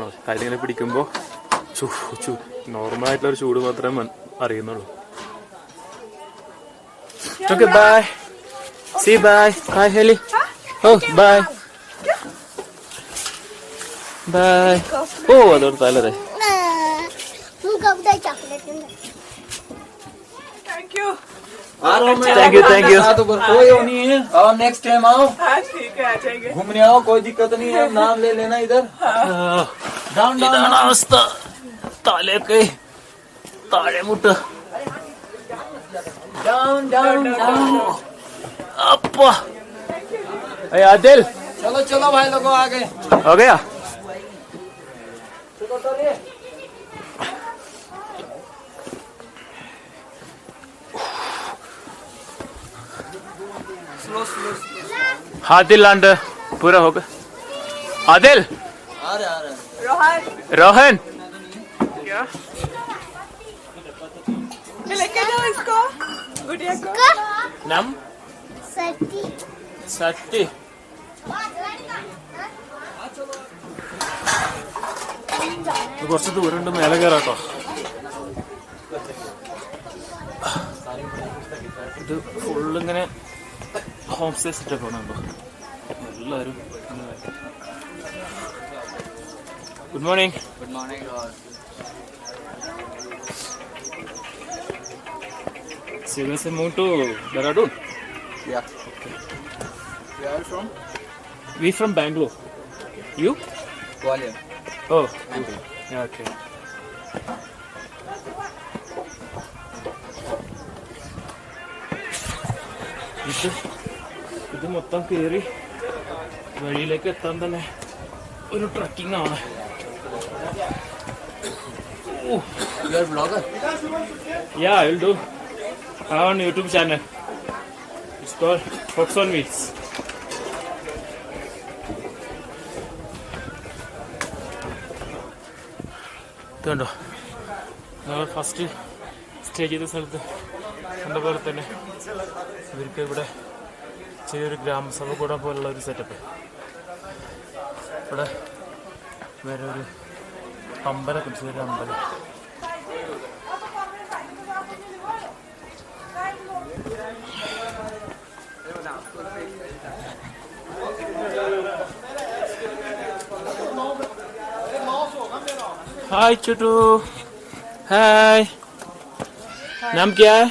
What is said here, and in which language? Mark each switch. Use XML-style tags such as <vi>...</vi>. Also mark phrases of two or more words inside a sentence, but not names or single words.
<ml>കയ്യിലിങ്ങനെ പിടിക്കുമ്പോൾ നോർമലായിട്ടുള്ളൊരു ചൂട് മാത്രമേ അറിയുന്നുള്ളൂ.</ml> <en>Okay bye. See bye. Hi Heli. Oh bye bye.</en> <ml>ഓ അതോട് തലേ.</ml> <en>Thank you.</en> <hi>तो कोई नहीं है, और</hi> <en>next time</en> <hi>आओ। ठीक है, आ जाएंगे। घूमने आओ, कोई दिक्कत नहीं है, नाम ले लेना इधर।</hi> <en>down down</en> <ml>ഇതാണ് അവസ്ഥ. തലയൊക്കെ താഴെ മുട്ട്.</ml> <en>down down down.</en> <ml>അപ്പ आदिल</ml> <hi>चलो चलो भाई लोगों आगे। हो गया? आदिल लैंड पूरा होगा. आदिल आ रहे रोहन रोहन क्या लेके जाओ इसको, गुड़िया को। नाम सती सत्ती.</hi> <ml>കുറച്ച് ദൂരമുണ്ട് മേലെ കയറാട്ടോ. ഇത് ഫുള്ളിങ്ങനെ</ml> <en>home stay setup</en> <ml>ആണ്. എല്ലാവരും</ml> <en>good morning. Good morning. So you guys move to Dehradun? Yeah. Where are you from? We from Bangalore. You? Gwalior. Oh, okay. Yeah, okay.</en> <ml>ഇത് മൊത്തം കയറി വഴിയിലേക്ക് എത്താൻ തന്നെ ഒരു ട്രക്കിംഗ് ആണ്.</ml> <en>You are vlogger? Yeah, I will do. I have a YouTube channel. It's called Fox on Wheels.</en> <ml>ഇതുണ്ടോ, നമ്മൾ</ml> <en>first stay</en> <ml>ചെയ്ത സ്ഥലത്ത് കണ്ട പോലെ തന്നെ ഇവർക്ക് ഇവിടെ ചെറിയൊരു ഗ്രാമസഭ കൂടാൻ പോലുള്ള ഒരു സെറ്റപ്പ്. ഇവിടെ വേറെ ഒരു അമ്പലമൊക്കെ, ചെറിയൊരു അമ്പലം.</ml> <hi>हाय छोटू. हाय. नाम क्या है?</hi>